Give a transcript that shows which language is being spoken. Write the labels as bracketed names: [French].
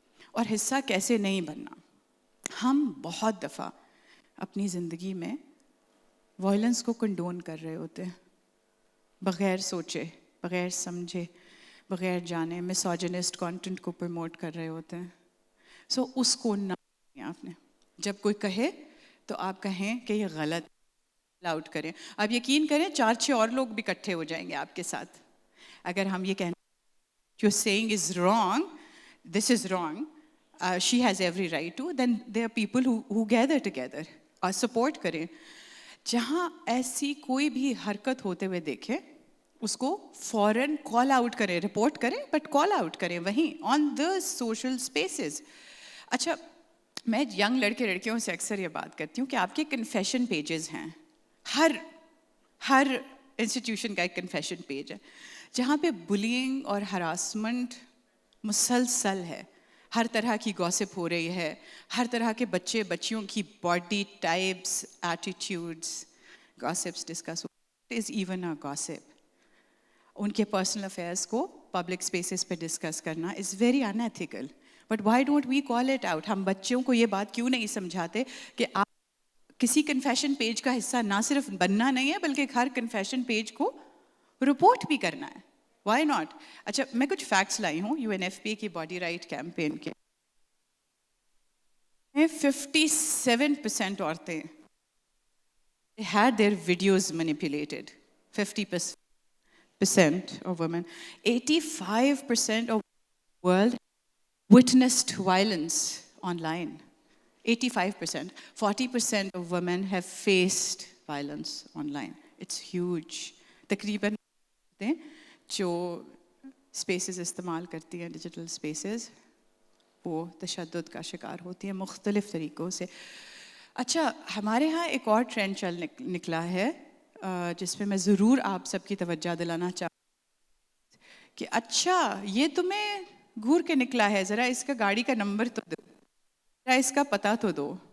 [Urdu] اور حصہ کیسے نہیں بننا؟ ہم بہت دفعہ اپنی زندگی میں وائلنس کو کنڈون کر رہے ہوتے ہیں، بغیر سوچے، بغیر سمجھے، بغیر جانے، مسوجنسٹ کانٹینٹ کو پروموٹ کر رہے ہوتے ہیں. سو اس کو نہ آپ نے جب کوئی کہے تو آپ کہیں کہ یہ غلط لاؤڈ کریں. آپ یقین کریں 4-6 اور لوگ بھی اکٹھے ہو جائیں گے آپ کے ساتھ. اگر ہم یہ کہنا [English] you're saying is wrong, this is wrong, she has every right to, then there are people who gather together [Urdu] اور support کریں. جہاں ایسی کوئی بھی حرکت ہوتے ہوئے دیکھیں اس کو فوراً کال آؤٹ کریں, رپورٹ کریں بٹ کال آؤٹ کریں وہیں آن دا سوشل اسپیسز. اچھا میں ینگ لڑکے لڑکیوں سے اکثر یہ بات کرتی ہوں کہ آپ کے کنفیشن پیجز ہیں, ہر انسٹیٹیوشن کا ایک کنفیشن پیج ہے جہاں پہ بلینگ اور ہراسمنٹ مسلسل ہے, ہر طرح کی گوسپ ہو رہی ہے, ہر طرح کے بچے بچیوں کی body types, attitudes, gossips [English] Discuss is even a gossip. [Urdu] ان کے پرسنل افیئرس کو پبلک اسپیسز پہ ڈسکس کرنا [English] Is very unethical. But why don't we call it out? [Urdu] ہم بچوں کو یہ بات کیوں نہیں سمجھاتے کہ آپ کسی کنفیشن پیج کا حصہ نہ صرف بننا نہیں ہے بلکہ ہر کنفیشن پیج کو رپورٹ بھی کرنا ہے. Y not? اچھا میں کچھ فیکٹس لائی ہوں UNFPA کی باڈی رائٹ کیمپین کے. [English] 57% عورتیں had their videos manipulated. 50% of women. 85% of the world witnessed violence online. 85%. 40% of women have faced violence online. It's huge. [Urdu] تقریباً جو اسپیسز استعمال کرتی ہیں ڈیجیٹل اسپیسز وہ تشدد کا شکار ہوتی ہیں مختلف طریقوں سے. اچھا ہمارے ہاں ایک اور ٹرینڈ چل نکلا ہے جس پہ میں ضرور آپ سب کی توجہ دلانا چاہوں کہ اچھا یہ تمہیں گھور کے نکلا ہے, ذرا اس کا گاڑی کا نمبر تو دو, ذرا اس کا پتہ تو دو.